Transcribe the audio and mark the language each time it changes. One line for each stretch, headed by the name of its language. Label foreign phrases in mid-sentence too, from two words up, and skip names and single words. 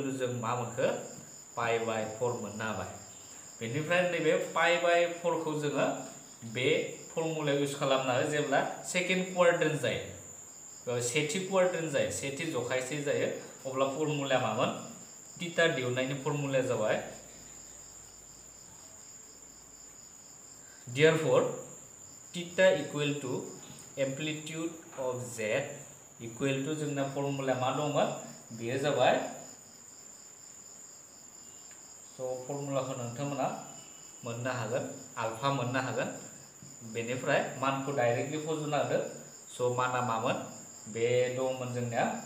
Bodo: टू जों मा मोनखो
English: pi by
Bodo: 4 मोननो हाबाय बेनिफ्राय नैबे
English: pi by
Bodo: 4 खौ जोङो बे फर्मुला इउज खालामनो हायो जेब्ला
English: second quadrant
Bodo: जायो सेथि क्वाड्रेन्ट जायो सेथि जखायसे जायो अब्ला फर्मुलाया मामोन थीटा दिहुननायनि फर्मुलाया जाबाय
English: therefore theta equal to amplitude of z equal to
Bodo: जोंना फर्मुला मा दंमोन बेयो जाबाय स' फर्मुलाखौ नोंथांमोना मोननो हागोन आल्फा मोननो हागोन बेनिफ्राय मानखौ डाइरेक्टलि फज'ना होदो स' माना मामोन बे दंमोन जोंनिया